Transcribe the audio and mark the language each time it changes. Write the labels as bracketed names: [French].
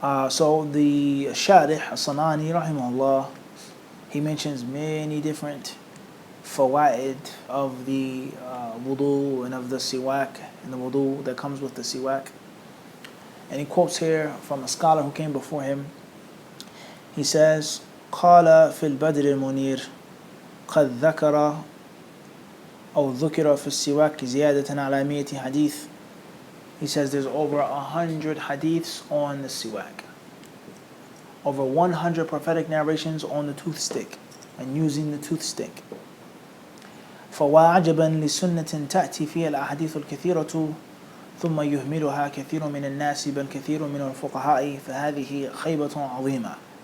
[English] So the Sharih As-Sanani rahimahullah, he mentions many different fawaid of the wudu and of the siwak and the wudu that comes with the siwak. And he quotes here from a scholar who came before him. He says, [Arabic] قال في البدر المنير قد ذكر أو ذكر في السواك زيادة على 100 حديث. [English] He says there's over 100 hadiths on the siwak. Over 100 prophetic narrations on the toothstick and using the toothstick. [Arabic] فَوَعَجَبًا لِسُنَّةٍ تَأْتِي فِيهَا الْأَحَادِيثُ الْكَثِيرَةُ ثُمَّ يُهْمِلُهَا كَثِيرٌ مِنَ النَّاسِ بَلْ كَثِيرٌ مِنَ الْفُقَهَاءِ فَهَذِهِ خَيْبَةٌ عَظِيمَةٌ.